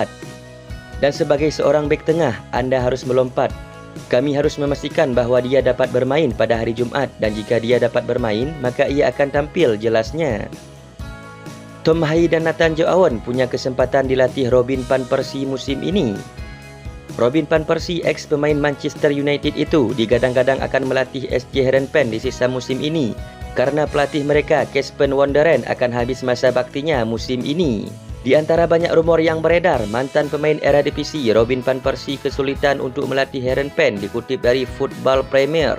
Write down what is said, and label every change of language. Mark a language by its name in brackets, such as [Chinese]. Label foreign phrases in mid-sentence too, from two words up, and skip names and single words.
[Indonesian] Dan sebagai seorang bek tengah, Anda harus melompat. [Malay] Kami harus memastikan bahawa dia dapat bermain pada hari Jumaat dan jika dia dapat bermain, maka ia akan tampil, jelasnya. [Indonesian] Tom Hai dan Nathan Joe Owen punya kesempatan dilatih Robin van Persie musim ini. Robin van Persie, ex pemain Manchester United itu, digadang-gadang akan melatih SC Heerenveen di sisa musim ini karena pelatih mereka, Casper Wonderen, akan habis masa baktinya musim ini. Di antara banyak rumor yang beredar, mantan pemain Eredivisie Robin van Persie kesulitan untuk melatih Heerenveen, dikutip dari Football Premier.